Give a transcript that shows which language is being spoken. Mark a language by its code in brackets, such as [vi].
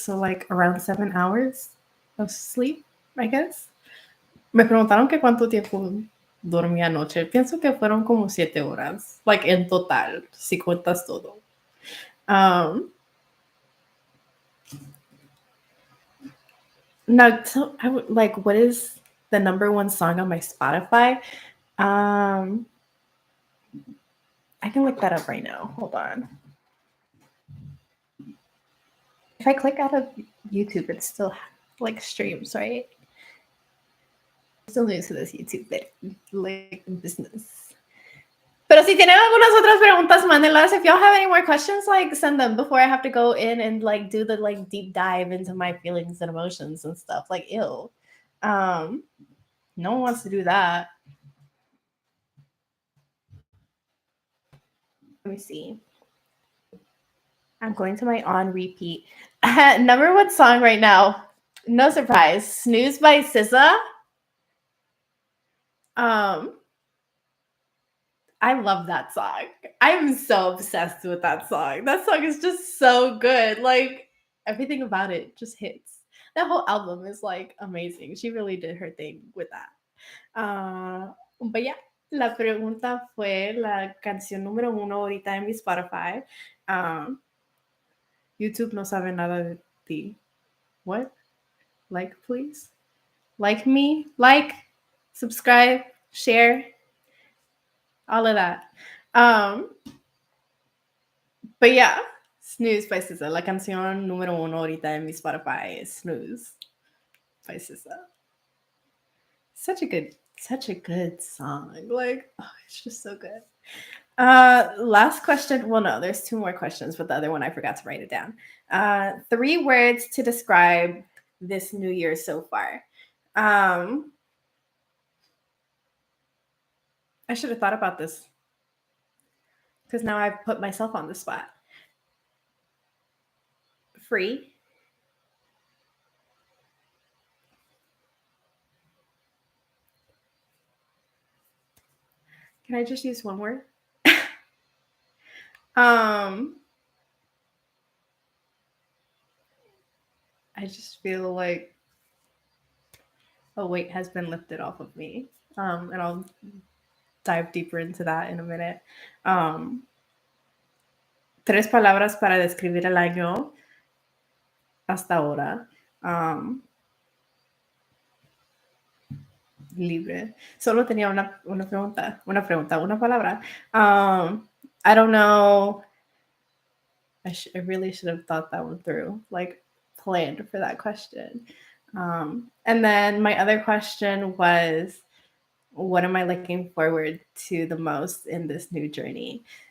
[en] So, like, around 7 hours of sleep, I guess. [es] Me preguntaron que cuánto tiempo dormí anoche. Pienso que fueron como 7 horas, like, en total, si cuentas todo. [en] Now, so I would like, what is the number one song on my Spotify? I can look that up right now. Hold on. If I click out of YouTube, it's still like streams, right? I'm still new to this YouTube like business. [es] Pero si tienen algunas otras preguntas, mándenlas. [en] If y'all have any more questions, like, send them before I have to go in and, like, do the, like, deep dive into my feelings and emotions and stuff. Like, ew. No one wants to do that. Let me see. I'm going to my on repeat. Number one song right now. No surprise. Snooze by SZA. Um, I love that song. I'm so obsessed with that song. That song is just so good. Like everything about it just hits. That whole album is like amazing. She really did her thing with that. But yeah, [es] la pregunta fue la canción número uno ahorita en mi Spotify. Um, YouTube no sabe nada de ti. [en] What? Like, please? Like me? Like, subscribe, share, all of that. But yeah, Snooze by SZA. [es] La canción número uno ahorita en mi Spotify es Snooze by SZA. [en] Such a good song. Like, oh, it's just so good. Last question. Well, no, there's two more questions, but the other one I forgot to write it down. 3 words to describe this new year so far. I should have thought about this because now I've put myself on the spot. Free. Can I just use one word? I just feel like a weight has been lifted off of me. And I'll dive deeper into that in a minute. [es] 3 palabras para describir el año hasta ahora. Libre. Solo tenía una pregunta, una palabra. [en] I don't know. I really should have thought that one through, like planned for that question. And then my other question was, what am I looking forward to the most in this new journey?